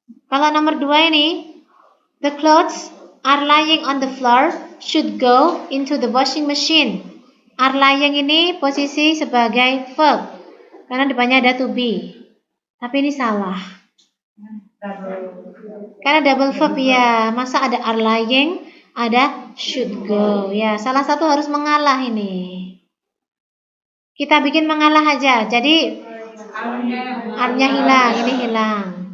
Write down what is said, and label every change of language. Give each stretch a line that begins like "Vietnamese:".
Indonesian: Kalau nomor 2 ini,
English: the clothes are lying on the floor should go into the washing machine. Are lying
Indonesian: ini posisi sebagai verb. Karena depannya ada to be. Tapi ini salah. Karena double verb ya. Masa ada
English: are lying,
Indonesian: ada should go. Ya, salah satu harus mengalah ini. Kita bikin mengalah aja. Jadi are-nya hilang, ini hilang.